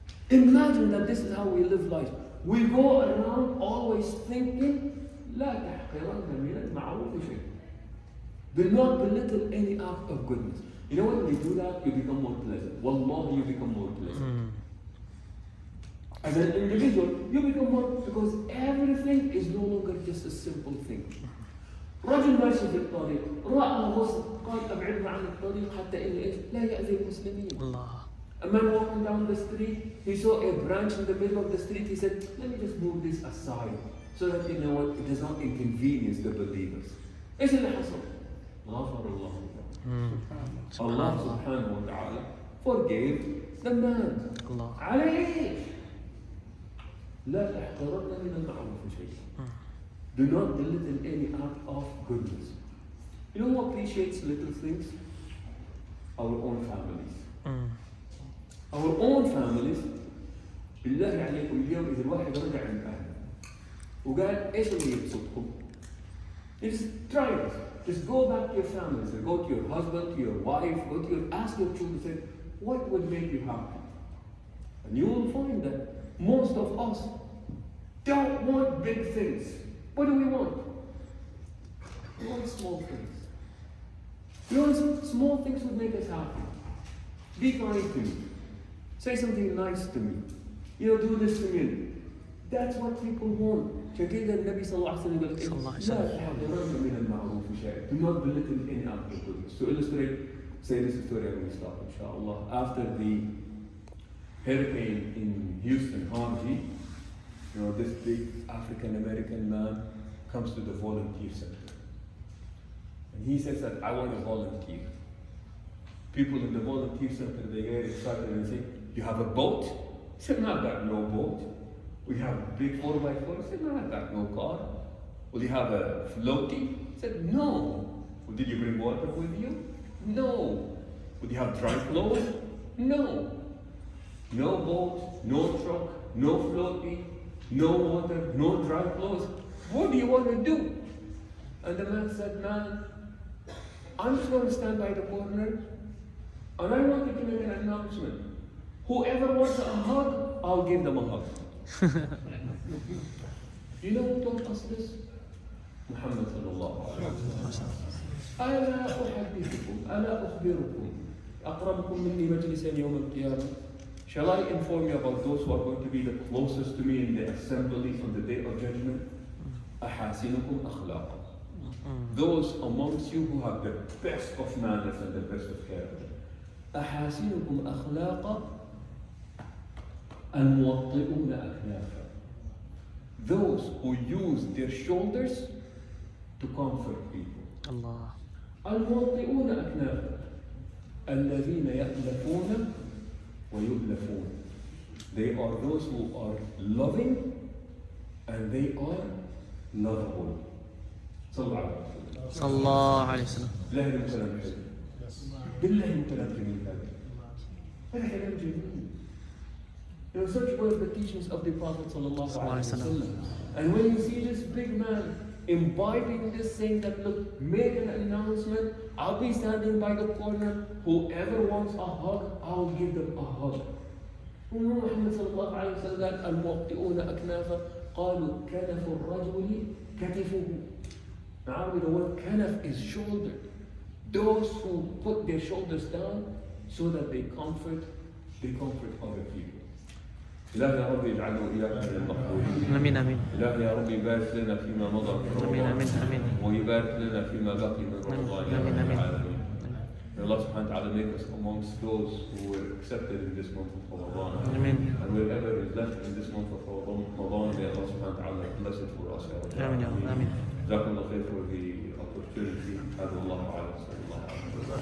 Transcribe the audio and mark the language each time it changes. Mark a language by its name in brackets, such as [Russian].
[English] Imagine that this is how we live life. We go around always thinking, [Arabic] لا تحقرن من المعروف شيء. [English] Do not belittle any act of goodness. You know when we do that, you become more pleasant. Wallahi, you become more pleasant. As an individual, you become more, because everything is no longer just a simple thing. [Arabic] رجل ماشي في الطريق رأى غصن قال أبعدنا عن الطريق حتى إن إيش لا يأذي المسلمين. [English] A man walking down the street, he saw a branch in the middle of the street. He said, let me just move this aside so that it does not inconvenience the believers. [Arabic] إيش اللي حصل؟ غفر الله له. [English] Allah subhanahu wa ta'ala forgave the man. [Arabic] على إيش؟ لا تحقرن من المعروف شيئا. [English] Do not belittle any act of goodness. You know who appreciates little things? Our own families. Our own families. [Arabic] بالله عليكم اليوم إذا الواحد رجع عند أهله وقال إيش اللي يبسطكم؟ [English] Just try it. Just go back to your families, go to your husband, to your wife, ask your children, say, what would make you happy? And you will find that most of us don't want big things. What do we want? We want small things. We want small things would make us happy. Be kind to me. Say something nice to me. Do this to me. That's what people want. [Arabic] عشان كده النبي صلى الله عليه وسلم يقول لا تحقرن من المعروف شيء. [English] Do not belittle any act of goodness. To illustrate, say this story and we stop inshallah. After the hurricane in Houston, Harvey, this big African American man comes to the volunteer center. And he says that I want to volunteer. People in the volunteer center, they get excited and say, you have a boat? He said, no, I've got no boat. We have a big 4x4. I said, no, I've got no car. Will you have a floaty? I said, no. Well, did you bring water with you? No. Would you have dry clothes? No. No boat, no truck, no floaty, no water, no dry clothes. What do you want to do? And the man said, man, I'm just going to stand by the corner and I want you to make an announcement. Whoever wants a hug, I'll give them a hug. You know who taught us this? Muhammad sallallahu alayhi wa sallam. [Arabic] ألا أحدثكم ألا أخبركم أقربكم مني مجلسا يوم القيامة. [English] Shall I inform you about those who are going to be the closest to me in the assembly on the day of judgment? [Arabic] أحاسنكم أخلاقا. [English] Those amongst you who have the best of manners and the best of character. [Arabic] أحاسنكم أخلاقا الموطئون أكنافا. [English] Those who use their shoulders to comfort people. Allah. [Arabic] الموطئون أكنافا الذين يألفون ويؤلفون. [English] They are those who are loving and they are lovable. [Arabic] صلى الله عليه وسلم. صلى الله عليه وسلم. بالله من كلام حلو. بالله من كلام جميل هذا. هذا كلام جميل. [English] Such were the teachings of the Prophet sallallahu alaihi wasallam. And when you see this big man imbibing this, saying that, look, make an announcement, I'll be standing by the corner, whoever wants a hug, I'll give them a hug. [Arabic] Muhammad sallallahu alaihi wasallam, الموطئون أكنافا قالوا كنف الرجل كتفه. [English] Now the word kanaf is shoulder. Those who put their shoulders down so that they comfort other people. [Arabic] إلهي يا رب اجعلنا وإياك من المقبولين. آمين آمين. إلهي يا رب يبارك لنا فيما مضى من رمضان. آمين آمين آمين. ويبارك لنا فيما بقي من رمضان يا آمين رب آمين. العالمين. [English] May Allah subhanahu wa ta'ala make us amongst those who were accepted in this month of Ramadan. Amen. And wherever is left in this month of Ramadan, may Allah subhanahu wa ta'ala bless it for us. Amen. Amen. [Arabic] جزاكم الله خير [English] for the opportunity. [Arabic] هذا الله أعلم.